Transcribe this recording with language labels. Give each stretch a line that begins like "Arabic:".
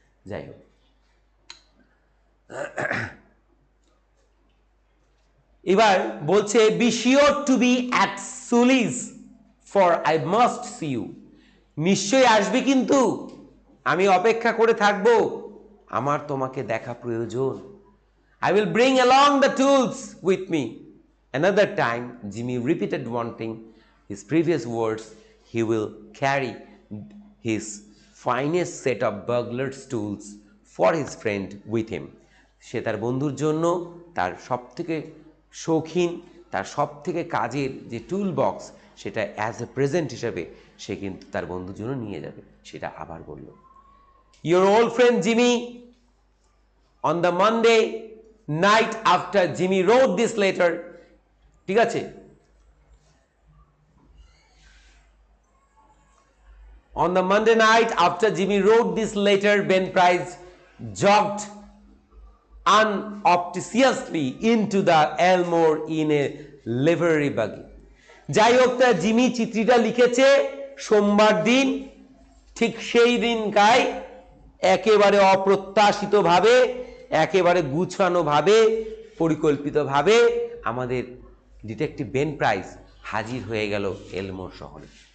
Bangla: যাই হোক, এবার বলছে,
English: Be sure to be at Sulis for I must see you.
Bangla: নিশ্চয়ই আসবে, কিন্তু আমি অপেক্ষা করে থাকবো, আমার তোমাকে দেখা প্রয়োজন।
English: I will bring along the tools with me. Another time, Jimmy repeated wanting his previous words. He will carry his finest set of burglar's tools for his friend with him.
Bangla: সে তার বন্ধুর জন্য তার সবথেকে শৌখিন, তার সবথেকে কাজের যে টুল বক্স, সেটা অ্যাজ এ প্রেজেন্ট হিসেবে সে কিন্তু তার বন্ধুর জন্য নিয়ে যাবে। সেটা আবার বলল,
English: Your old friend Jimmy. On the Monday night after Jimmy wrote this letter,
Bangla: ঠিক আছে,
English: on the Monday night after Jimmy wrote this letter, Ben Price jogged unobtrusively into the Elmore in a livery buggy.
Bangla: যাই হোক, তা Jimmy চিঠিটা লিখেছে সোমবার দিন, ঠিক সেই দিনকাই একেবারে অপ্রত্যাশিতভাবে, একেবারে গুছানোভাবে, পরিকল্পিতভাবে আমাদের ডিটেকটিভ বেন প্রাইস হাজির হয়ে গেল এলমোর শহরে।